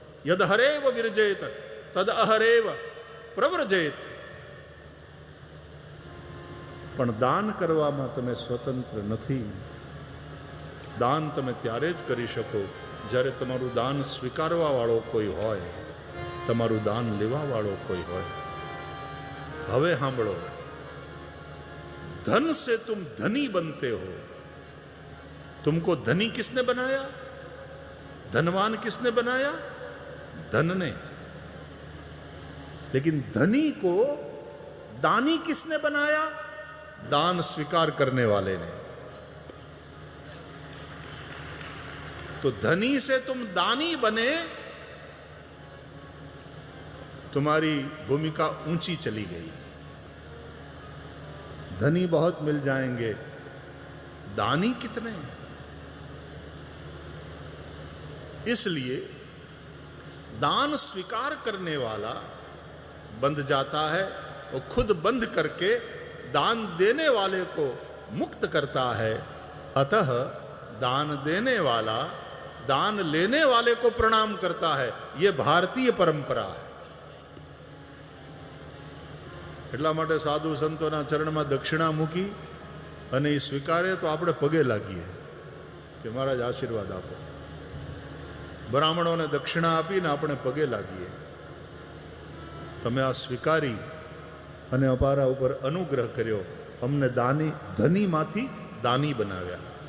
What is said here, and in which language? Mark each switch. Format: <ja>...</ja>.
<sa>યદ હરેવ વિરજેત તદ અહરેવ પ્રવ્રજેત.</sa> <gu>પણ દાન કરવામાં તમે સ્વતંત્ર નથી. દાન તમે ત્યારે જ કરી શકો જ્યારે તમારું દાન સ્વીકારવા વાળો કોઈ હોય, તમારું દાન લેવા વાળો કોઈ હોય. હવે સાંભળો,</gu> <hi>धन से तुम धनी बनते हो. तुमको धनी किसने बनाया? धनवान किसने बनाया? धन ने. लेकिन धनी को दानी किसने बनाया? दान स्वीकार करने वाले ने. तो धनी से तुम दानी बने, तुम्हारी भूमिका ऊंची चली गई. धनी बहुत मिल जाएंगे, दानी कितने? इसलिए दान स्वीकार करने वाला बंध जाता है और खुद बंध करके दान देने वाले को मुक्त करता है. अतः दान देने वाला दान लेने वाले को प्रणाम करता है. ये भारतीय परंपरा है.</hi> <gu>એટલા માટે સાધુ સંતોના ચરણમાં દક્ષિણા મૂકી અને એ સ્વીકારે તો આપણે પગે લાગીએ કે મહારાજ આશીર્વાદ આપો. બ્રાહ્મણોને દક્ષિણા આપીને આપણે પગે લાગીએ. તમે આ સ્વીકારી અને અમારા ઉપર અનુગ્રહ કર્યો, અમને ધનીમાંથી દાની બનાવ્યા.</gu>